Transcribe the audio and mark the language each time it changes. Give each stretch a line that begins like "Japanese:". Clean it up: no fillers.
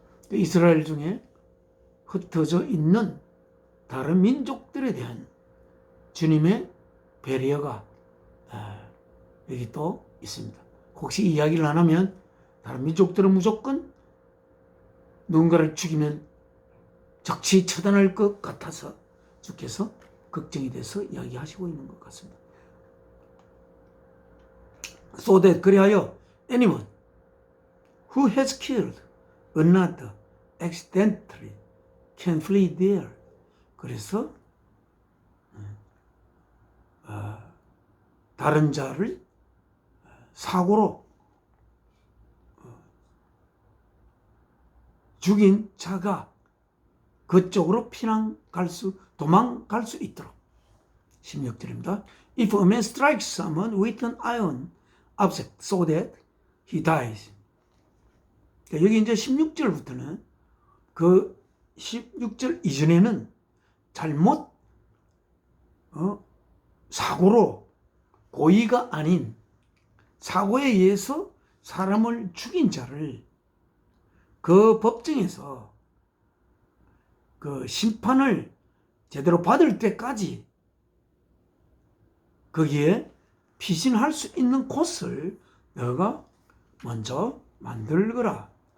Korean: 이스라엘 중에 흩어져 있는 다른 민족들에 대한 주님의 배려가 여기 또 있습니다. 혹시 이야기를 안 하면 다른 민족들은 무조건 누군가를 죽이면 적시 처단할 것 같아서 주께서 걱정이 돼서 이야기하시고 있는 것 같습니다.
English: So that,
Korean: 그리하여
English: anyone who has killed another accidentally can flee there.
Korean: 그래서 다른 자를 사고로 죽인 자가 그쪽으로 도망갈 수 있도록. 16절입니다.
English: If a man strikes someone with an iron object so that he dies.
Korean: 여기 이제 16절부터는 그 16절 이전에는 잘못 사고로 고의가 아닌 사고에 의해서 사람을 죽인 자를 그 법정에서 그 심판을 제대로 받을 때까지 거기에 피신할 수 있는 곳을 너가 먼저 만들거라,